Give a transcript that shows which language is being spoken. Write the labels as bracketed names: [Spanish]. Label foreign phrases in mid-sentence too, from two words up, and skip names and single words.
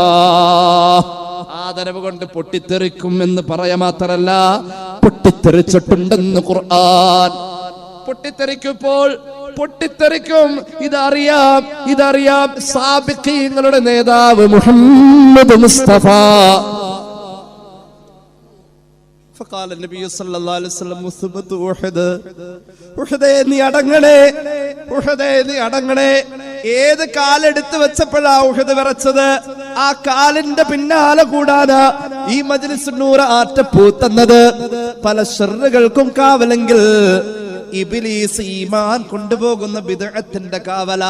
[Malayalam] ആദരവ് കൊണ്ട് പൊട്ടിത്തെറിക്കും എന്ന് പറയാ മാത്രല്ല, പൊട്ടിത്തെറിച്ചിട്ടുണ്ടെന്ന് ഖുർആൻ. പൊട്ടിത്തെറിക്കും. ഇതറിയാം സാബിഖീങ്ങളുടെ നേതാവ് മുഹമ്മദ് മുസ്തഫ. [Arabic] فقال النبي صلى الله عليه وسلم ثبت أحد [Malayalam] ഉഹദേ നീ അടങ്ങണേ. ഏത് കാലെടുത്ത് വെച്ചപ്പോഴാ ഉഹദ് വിറച്ചത്? ആ കാലിന്റെ പിന്നാലെ കൂടാനാ ഈ മജ്ലിസ് നൂർ ആറ്റപ്പൂത്തുന്നത്. പല ഷർറുകൾക്കും കാവലെങ്കിൽ ഇബ്ലീസ് ഈമാൻ കൊണ്ടുപോകുന്ന ബിദ്അത്തിന്റെ കാവലാ.